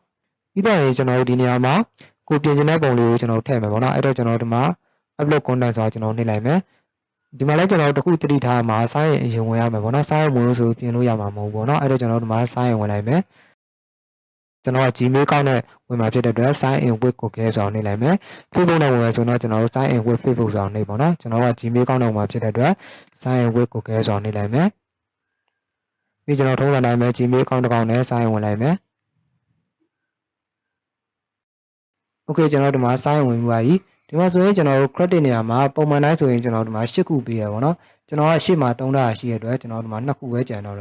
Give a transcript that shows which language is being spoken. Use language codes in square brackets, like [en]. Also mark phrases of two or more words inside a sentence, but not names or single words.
[my] ပြီးတော့ရင်ကျွန်တော်တို့ဒီနေရာမှာကိုပြင်ချင်တဲ့ပုံလေးကိုကျွန်တော်ထည့်မယ်ပေါ့နော်အဲ့တော့ကျွန်တော်ဒီမှာ [en] upload content [my] ဆိုတာကျွန်တော်နှိပ်လိုက်မယ်ဒီမှာလည်းကျွန်တော်တို့တစ်ခုတတိထားမှာ [en] sign in [my] အရင်ဝင်ရမယ်ပေါ့နော် [en] sign in [my] ဝင်လို့ဆိုပြင်လို့ရမှာမဟုတ်ဘူးပေါ့နော်အဲ့တော့ကျွန်တော်ဒီမှာ [en] sign in [my] ဝင်လိုက်မယ်ကျွန်တော်က Gmail account နဲ့ဝင်မှာဖြစ်တဲ့အတွက် [en] sign in with Google [my] ဆိုတာနှိပ်လိုက်မယ် Facebook နဲ့ဝင်မယ်ဆိုတော့ကျွန်တော်တို့ [en] sign in with Facebook [my] ဆိုတာနှိပ်ပေါ့နော်ကျွန်တော်က Gmail account နဲ့ဝင်မှာဖြစ်တဲ့အတွက် [en] sign in with Google [my] ဆိုတာနှိပ်လိုက်မယ်ပြီးကျွန်တော်ထုံးစံတိုင်းပဲ Gmail account တစ်ကောင်နဲ့ [en] sign in [my] ဝင်လိုက်မယ် Okay ကျွန်တော်ဒီမှာ [en] sign in [my] ဝင်ပြီးပါပြီဒီမှာဆိုရင်ကျွန်တော်တို့ credit နေရာမှာပုံမှန်တိုင်းဆိုရင်ကျွန်တော်ဒီမှာ8ခုပေးရပါတော့ကျွန်တော်က8မှာ3တာရှိရတဲ့အတွက်ကျွန်တော်ဒီမှာ2ခုပဲကျန်တော့တယ်